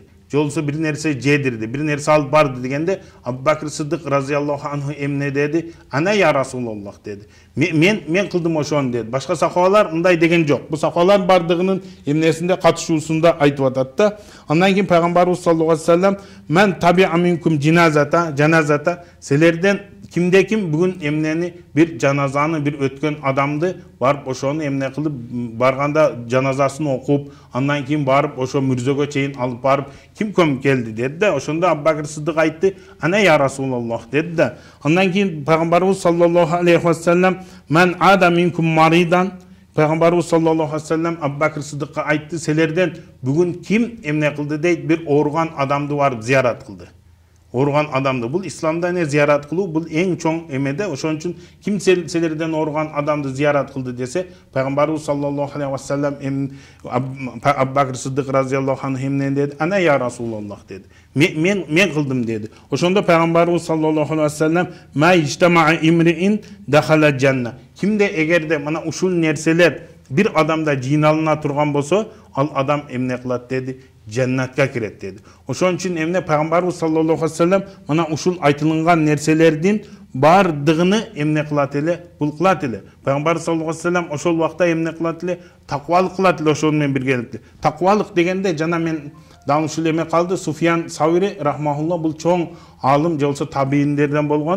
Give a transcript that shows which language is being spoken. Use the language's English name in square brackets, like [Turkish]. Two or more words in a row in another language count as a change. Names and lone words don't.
[Kyrgyz] Жолсу бир нерсе жедирди, бир нерсе алып барды дегенде Абу Бакр Сыддык [Arabic] رضي الله عنه [Kyrgyz] эмне деди? [Arabic] أنا يا رسول الله [Kyrgyz] деди. Мен кылдым ошону деди. Башка сахабалар мындай деген жок. Бу сахабалар бардыгынын эмнесинде катышуусунда айтып атат да. Андан кийин пайгамбарыбыз [Arabic] صلى الله عليه وسلم من تبع منكم جنازة [Kyrgyz] силерден кимде ким бүгүн эмнени бир жаназаны бир өткөн адамды барып ошону эмне кылып барганда жаназасын окуп, андан кийин барып ошо мүрзөгө чейин алып барып ким көмүп келди деди да. Ошондо Абу Бакр Сыддык айтты, [Arabic] أنا يا رسول الله [Kyrgyz] деди да. Андан кийин пайгамбарыбыз [Arabic] صلى الله عليه وسلم من عاد منكم مريضا, [Kyrgyz] пайгамбарыбыз [Arabic] صلى الله عليه وسلم [Kyrgyz] Абу Бакр Сыддыкка айтты, силерден бүгүн ким эмне кылды дейт? Бир ооруган адамды барып зиярат кылды. Ооруган адамды. Бул исламда не зиярат кылуу, бул эң чоң эмеде. Ошон үчүн ким силерден ооруган адамды зиярат кылды десе, пайгамбарыбыз [Arabic] صلى الله عليه وسلم [Kyrgyz] Абу Бакр Сыддык [Arabic] رضي الله عنه [Kyrgyz] эмне деди? [Arabic] أنا يا رسول الله [Kyrgyz] деди. Мен кылдым деди. Ошондо пайгамбарыбыз [Arabic] صلى الله عليه وسلم ما اجتمعن امرئ دخل الجنة. [Kyrgyz] Кимде эгерде мына ушул нерселер бир адамда жыйналына турган болсо, ал адам эмне кылат деди? Жаннатка кирет деди. Ошон үчүн эмне пайгамбарыбыз [Arabic] صلى الله عليه وسلم [Kyrgyz] мына ушул айтылган нерселердин бардыгыны эмне кылат эле? Бул кылат эле. Пайгамбар [Arabic] صلى الله عليه وسلم [Kyrgyz] ошол убакта эмне кылат эле? Таквалык кылат эле ошону менен биргеликте. Таквалык дегенде жана мен дагы ушул эме калды, Суфьян Саури рахмахулла бул чоң алым же болсо табииндерден болгон.